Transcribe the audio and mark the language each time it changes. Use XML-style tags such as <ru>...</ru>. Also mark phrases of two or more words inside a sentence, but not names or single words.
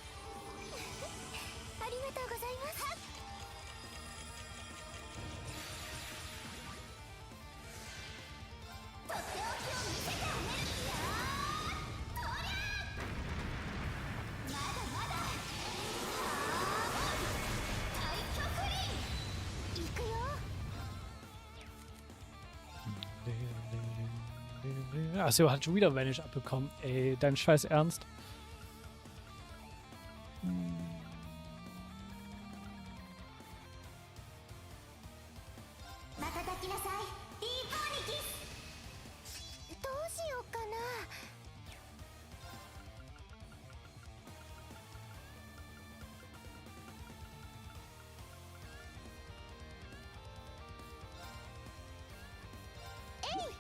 <ja>ありがとうございます。とっておきを見せてあげる。やー、とりゃまだまだ。太極輪行くよ。</ja> <de>Achso, hat schon wieder Vanish abbekommen. Ey, dein Scheiß Ernst?</de> <ja>また抱きなさい。ディープオニキス。どうしようかな。えい。</ja>